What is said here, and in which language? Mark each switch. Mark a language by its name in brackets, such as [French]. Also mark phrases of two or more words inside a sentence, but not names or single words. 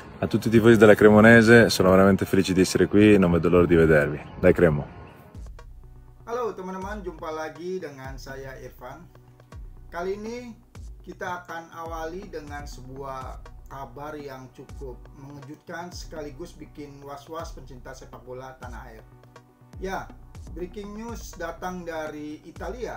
[Italian] A tutti i tifosi della Cremonese, sono veramente felice di essere qui, non vedo l'ora di vedervi. Dai Cremo! [Indonesian] Halo teman-teman, jumpa lagi dengan saya Irfan. Kali ini kita akan awali dengan sebuah kabar yang cukup mengejutkan sekaligus bikin was-was pencinta sepak bola tanah air. Ya, [English] breaking news [Indonesian] datang dari Italia.